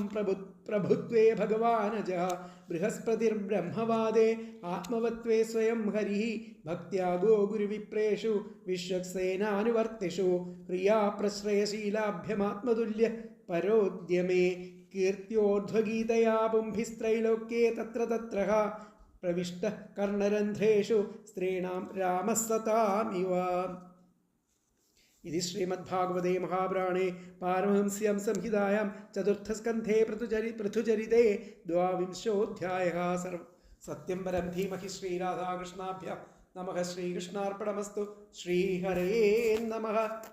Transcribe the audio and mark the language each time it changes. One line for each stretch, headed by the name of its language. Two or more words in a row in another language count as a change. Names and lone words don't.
Sanskrit: പ്രഭുത്വേ ഭഗവാനജ ബൃഹസ്പതിർബ്രഹ്മവാദേ ആത്മവത്വേ സ്വയം ഹരിഃ ഭക്ത്യാഗോ ഗുരുവിപ്രേഷു വിശ്വക്സേനാനുവർത്തിഷു പ്രിയാ പ്രശ്രയശീലാഭ്യമാത്മതുല്യ പരോദ്യമേ കീർത്യോർധ്വഗീതയാ പുംഭിസ്ത്രൈലോക്യേ തത്ര തത്ര പ്രവിഷ്ട കർണരന്ധ്രേഷു സ്ത്രീണാം രാമഃ സതാമിവ. इति श्रीमद्भागवते महापुराणे पारमहंस्यां संहितायां चतुर्थस्कन्धे पृथुचरिते द्वाविंशोऽध्यायः. सत्यं परं धीमहि. श्रीराधाकृष्णाभ्यां नमः. श्रीकृष्णार्पणमस्तु. श्रीहरये नमः.